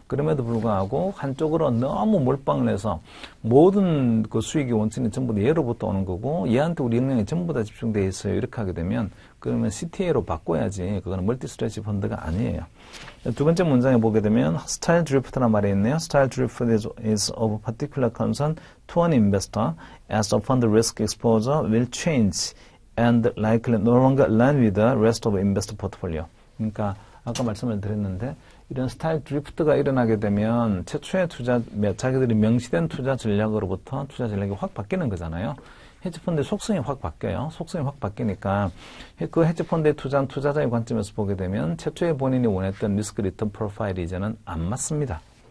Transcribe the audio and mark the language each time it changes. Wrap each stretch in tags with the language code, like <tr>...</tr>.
<ko>그럼에도 불구하고 한쪽으로 너무 몰빵을 해서 모든 그 수익의 원천이 전부 다 얘로부터 오는 거고 얘한테 우리 역량이 전부 다 집중되어 있어요. 이렇게 하게 되면 그러면 CTA로 바꿔야지. 그거는 멀티 스트레치 펀드가 아니에요. 두 번째 문장에 보게 되면 스타일 드리프트라는 말이 있네요.</ko> <en>스타일 드리프트 is of particular concern to an investor as the fund risk exposure will change and likely no longer align with the rest of investor portfolio.</en> <ko>그러니까 아까 말씀을 드렸는데 이런 스타일 드리프트가 일어나게 되면 최초의 자기들이 명시된 투자 전략으로부터 투자 전략이 확 바뀌는 거잖아요. 헤지펀드의 속성이 확 바뀌어요. 속성이 확 바뀌니까 그 헤지펀드에 투자한 투자자의 관점에서 보게 되면 최초에 본인이 원했던 리스크 리턴 프로파일이 이제는 안 맞습니다.</ko>